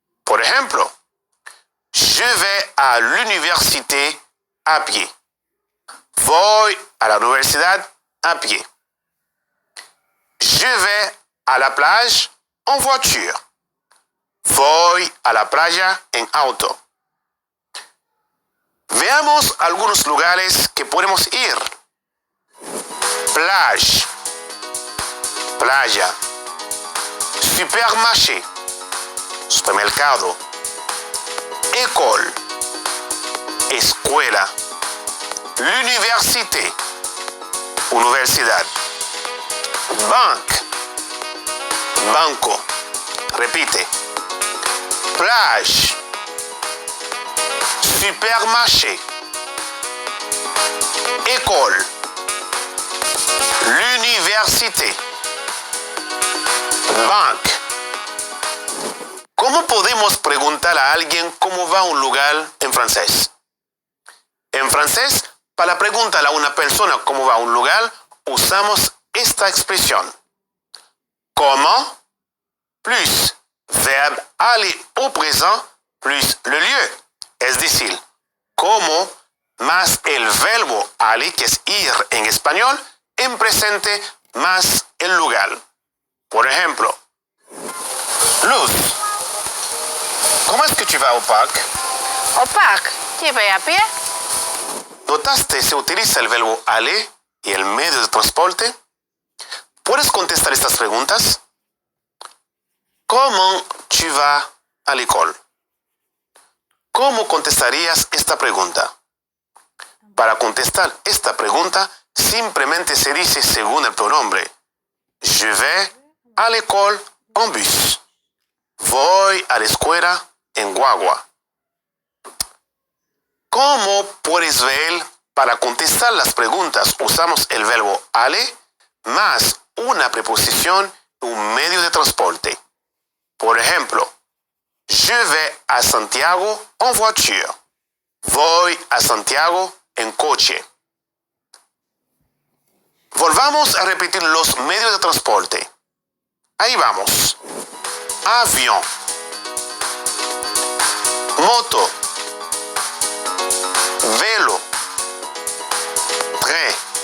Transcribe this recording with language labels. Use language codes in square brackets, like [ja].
[es] Por ejemplo, [fr] je vais à l'université [es] a pie. Voy a la universidad a pie. [fr] Je vais à la plage en voiture. [es] Voy a la playa en auto. Veamos algunos lugares que podemos ir. [fr] Plage, playa, supermarché, supermercado, école, escuela, l'université, universidad, banque, [es] banco, repite, [fr] plage, supermarché, école, l'université, banque. [es] ¿Cómo podemos preguntar a alguien cómo va un lugar en francés? En francés, para preguntar a una persona cómo va a un lugar, usamos esta expresión. [fr] Comment plus verbe aller au présent plus le lieu. [es] Es decir, cómo más el verbo aller, que es ir en español, en presente más el lugar. Por ejemplo, Luz, ¿cómo es que [fr] tu vas au parc? Au parc, tu vas [es] a pie? ¿Notaste se utiliza el verbo aller y el medio de transporte? ¿Puedes contestar estas preguntas? ¿Cómo [fr] tu vas à l'école? [es] ¿Cómo contestarías esta pregunta? Para contestar esta pregunta, simplemente se dice según el pronombre. [fr] Je vais à l'école en bus. [es] Voy a la escuela en guagua. Como puedes ver, para contestar las preguntas usamos el verbo aller más una preposición y un medio de transporte. Por ejemplo, [fr] je vais à Santiago en voiture. [es] Voy a Santiago en coche. Volvamos a repetir los medios de transporte. Ahí vamos. Avión. Moto. Vélo. Tren.